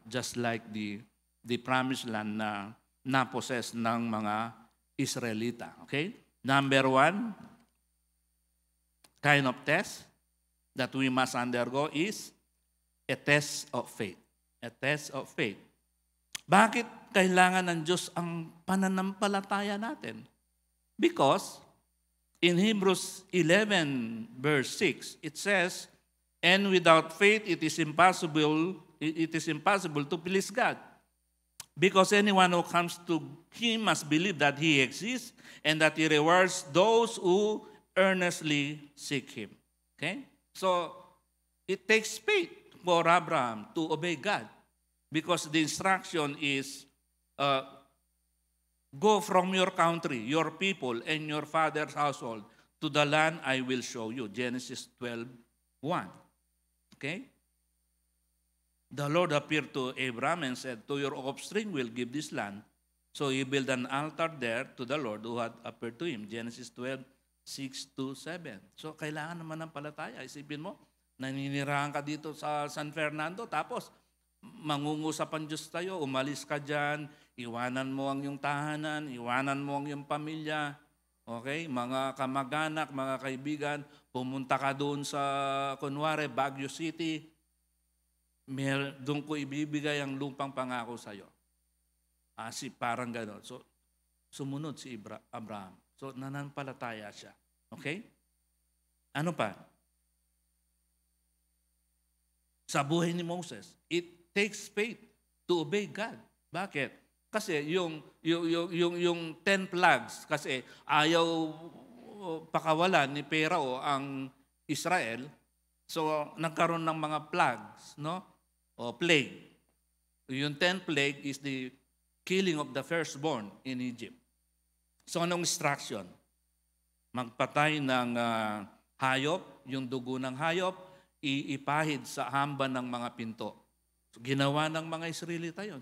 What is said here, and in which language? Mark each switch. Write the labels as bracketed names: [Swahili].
[English] Just like the promised land [Filipino] na na-possess ng mga Israelita. [English] Okay? Number one, kind of test that we must undergo is a test of faith. A test of faith. [Filipino] Bakit kailangan ng Diyos ang pananampalataya natin? [English] Because in Hebrews 11 verse 6, it says, "And without faith it is impossible to please God. Because anyone who comes to Him must believe that He exists and that He rewards those who earnestly seek Him." Okay? So, it takes faith for Abraham to obey God. Because the instruction is, go from your country, your people, and your father's household to the land I will show you. Genesis 12:1. Okay? The Lord appeared to Abraham and said, "To your offspring will give this land." So he built an altar there to the Lord who had appeared to him. [Filipino] Genesis 12:6-7. So kailangan naman ng palataya. Isipin mo, naninirahan ka dito sa San Fernando, tapos mangungusap ang Diyos tayo, umalis ka dyan, iwanan mo ang iyong tahanan, iwanan mo ang iyong pamilya, okay? Mga kamag-anak, mga kaibigan, pumunta ka doon sa, kunwari, Baguio City, doon ko ibibigay ang lupang pangako sa iyo. Parang gano'n. So, sumunod si Abraham. So, nananampalataya siya. Okay? Ano pa? Sa buhay ni Moses, [English] it takes faith to obey God. [Filipino] Bakit? Kasi yung 10 plagues, kasi ayaw pakawalan ni Pharaoh ang Israel, so nagkaroon ng mga plagues, no? O plague. [English] Yung 10th plague is the killing of the firstborn in Egypt. [Filipino] So anong instruction? Magpatay ng hayop, yung dugo ng hayop, iipahid sa hamba ng mga pinto. So, ginawa ng mga Israelita yun.